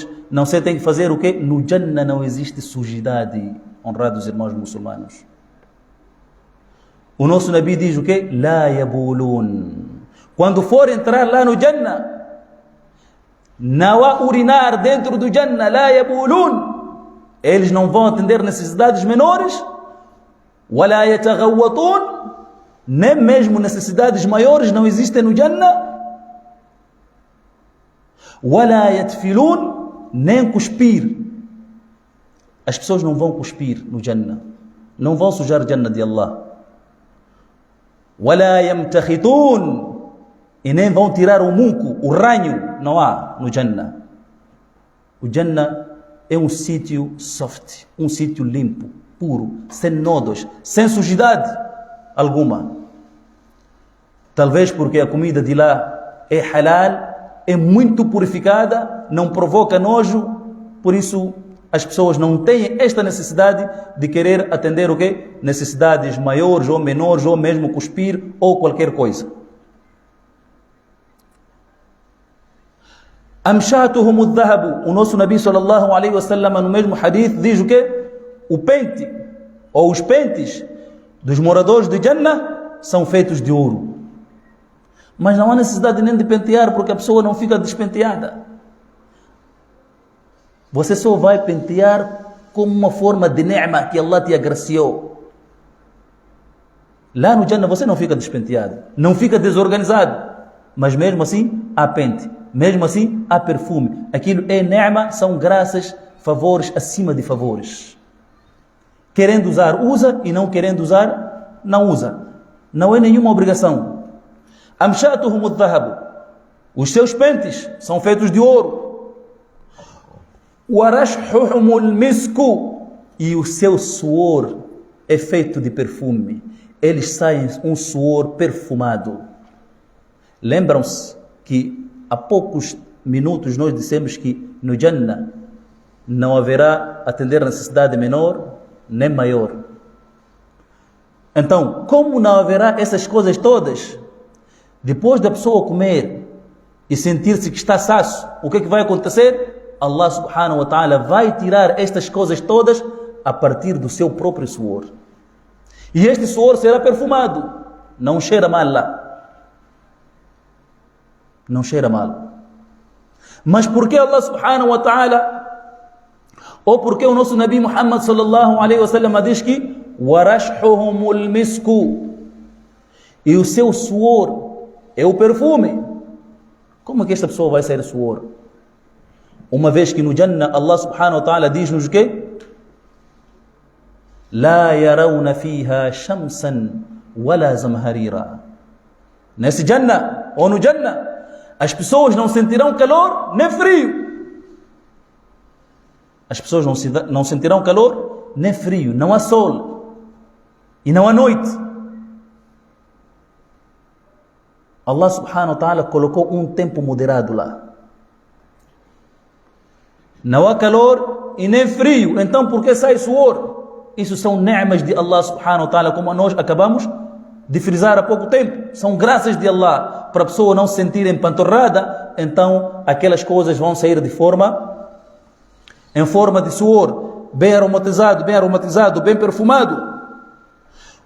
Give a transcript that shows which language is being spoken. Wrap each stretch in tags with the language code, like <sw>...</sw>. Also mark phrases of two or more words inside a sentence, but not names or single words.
<pt>Não sei, tem que fazer o quê? No Jannah não existe sujidade, honrados irmãos muçulmanos. O nosso Nabi diz o quê?</pt> <ar>لا يبولون.</ar> <pt>Quando for entrar lá no Jannah, não há urinar dentro do Jannah.</pt> <ar>لا يبولون.</ar> <pt>Eles não vão atender necessidades menores.</pt> <ar>ولا يتغوطون.</ar> <pt>Nem mesmo necessidades maiores não existem no Jannah.</pt> <ar>ولا يتفلون.</ar> <pt>Nem cuspir. As pessoas não vão cuspir no Jannah. Não vão sujar o Jannah de Allah.</pt> <ar>ولا يمتخطون.</ar> <pt>E nem vão tirar o muco, o ranho. Não há no Jannah. O Jannah é um sítio soft, um sítio limpo, puro, sem nodos, sem sujidade alguma. Talvez porque a comida de lá é halal, é muito purificada, não provoca nojo, por isso as pessoas não têm esta necessidade de querer atender o quê? Necessidades maiores ou menores, ou mesmo cuspir, ou qualquer coisa.</pt> <ar>أمشاطهم الذهب.</ar> <pt>O nosso Nabi</pt> <ar>صلى الله عليه وسلم</ar> <pt>no mesmo hadith diz o quê? O pente, ou os pentes dos moradores de Jannah são feitos de ouro. Mas não há necessidade nem de pentear, porque a pessoa não fica despenteada. Você só vai pentear como uma forma de ni'ma que Allah te agraciou. Lá no Jannah você não fica despenteado, não fica desorganizado, mas mesmo assim há pente, mesmo assim há perfume. Aquilo é ni'ma, são graças, favores acima de favores. Querendo usar, usa, e não querendo usar, não usa. Não é nenhuma obrigação.</pt> <ar>أمشاطهم الذهب.</ar> <pt>Os seus pentes são feitos de ouro.</pt> <ar>ورشحهم المسك.</ar> <pt>E o seu suor é feito de perfume. Eles saem um suor perfumado. Lembram-se que há poucos minutos nós dissemos que no Jannah não haverá atender necessidade menor nem maior. Então, como não haverá essas coisas todas, depois da pessoa comer e sentir-se que está saço, o que vai acontecer?</pt> <ar>الله سبحانه وتعالى</ar> <pt>vai tirar estas coisas todas a partir do seu próprio suor. E este suor será perfumado. Não cheira mal lá. Não cheira mal. Mas por que</pt> <ar>الله سبحانه وتعالى,</ar> <pt>ou porque o nosso Nabi Muhammad</pt> <ar>صلى الله عليه وسلم</ar> <pt>diz que</pt> <ar>ورشحهم المسك,</ar> <pt>e o seu suor é o perfume? Como que esta pessoa vai sair suor? Uma vez que no Jannah</pt> <ar>الله سبحانه وتعالى</ar> <pt>diz-nos o quê?</pt> <ar>لا يرون فيها شمسا ولا زمهريرا.</ar> <pt>Nesse Jannah, ou no Jannah, as pessoas não sentirão calor nem frio. As pessoas não sentirão calor nem frio. Não há sol e não há noite.</pt> <ar>الله سبحانه وتعالى</ar> <pt>colocou um tempo moderado lá. Não há calor e nem frio. Então por que sai suor? Isso são ni'mas de</pt> <ar>الله سبحانه وتعالى,</ar> <pt>como nós acabamos de frisar há pouco tempo. São graças de Allah para a pessoa não se sentir empanturrada. Então aquelas coisas vão sair em forma de suor, bem aromatizado, bem perfumado.</pt>